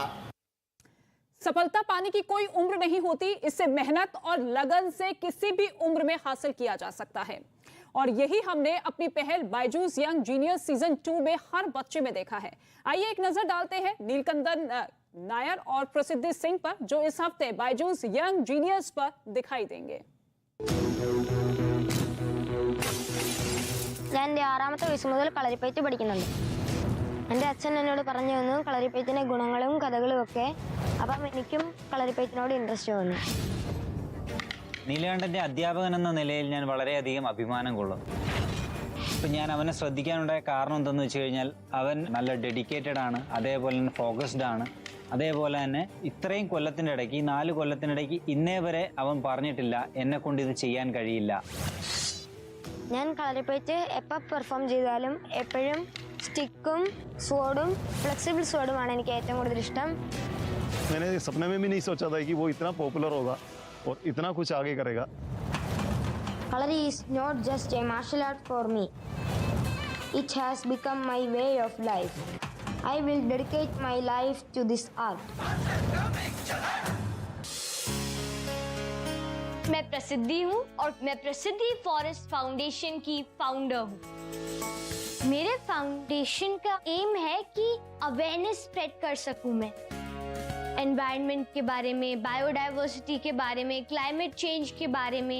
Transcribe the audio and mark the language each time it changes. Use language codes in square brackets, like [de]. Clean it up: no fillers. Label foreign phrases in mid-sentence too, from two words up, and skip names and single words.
[hi] सफलता पाने की कोई उम्र नहीं होती, इससे मेहनत और लगन से किसी भी उम्र में हासिल किया जा सकता है और यही हमने अपनी पहल बायजूस यंग जीनियस सीजन 2 में हर बच्चे में देखा है। आइए एक नजर डालते हैं नीलकंदन नायर और प्रसिद्धि सिंह पर, जो इस हफ्ते बायजूस यंग जीनियस पर दिखाई देंगे। [ml] ഞാൻ 6ാമത്തെ വയസ്സ് മുതൽ കളരിപ്പയറ്റ് പഠിക്കുന്നുണ്ട്. എൻ്റെ അച്ഛൻ എന്നോട് പറഞ്ഞു തന്നു കളരിപ്പയറ്റിൻ്റെ ഗുണങ്ങളും കഥകളും ഒക്കെ. അപ്പം എനിക്കും കളരിപ്പയറ്റിനോട് ഇൻട്രസ്റ്റ് വന്നു. നീലകണ്ഠൻ്റെ അധ്യാപകൻ എന്ന നിലയിൽ ഞാൻ വളരെയധികം അഭിമാനം കൊള്ളുന്നു. ഇപ്പം ഞാൻ അവനെ ശ്രദ്ധിക്കാനുണ്ടായ കാരണം എന്തെന്ന് വെച്ച് കഴിഞ്ഞാൽ അവൻ നല്ല ഡെഡിക്കേറ്റഡ് ആണ്, അതേപോലെ തന്നെ ഫോക്കസ്ഡ് ആണ്. അതേപോലെ തന്നെ ഇത്രയും കൊല്ലത്തിൻ്റെ ഇടയ്ക്ക്, ഈ 4 കൊല്ലത്തിനിടയ്ക്ക് ഇന്നേ വരെ അവൻ പറഞ്ഞിട്ടില്ല എന്നെ കൊണ്ട് ഇത് ചെയ്യാൻ കഴിയില്ല. ഞാൻ കളരിപ്പയറ്റ് എപ്പോൾ പെർഫോം ചെയ്താലും എപ്പോഴും സ്റ്റിക്കും സ്വോർഡും ഫ്ലെക്സിബിൾ സ്വോർഡുമാണ് എനിക്ക് ഏറ്റവും കൂടുതൽ ഇഷ്ടം. [hi] मैंने सपने में भी नहीं सोचा था कि वो इतना पॉपुलर होगा और इतना कुछ आगे करेगा. [en] Kalari is not just a martial art for me. It has become my way of life. I will dedicate my life to this art. [hi] मैं प्रसिद्धि हूँ और मैं प्रसिद्धि फॉरेस्ट फाउंडेशन की फाउंडर हूँ. मेरे फाउंडेशन का एम है कि [en] awareness spread [hi] कर सकूँ मैं एनवायरनमेंट के बारे में, बायोडाइवर्सिटी के बारे में, [en] climate change [hi] के बारे में.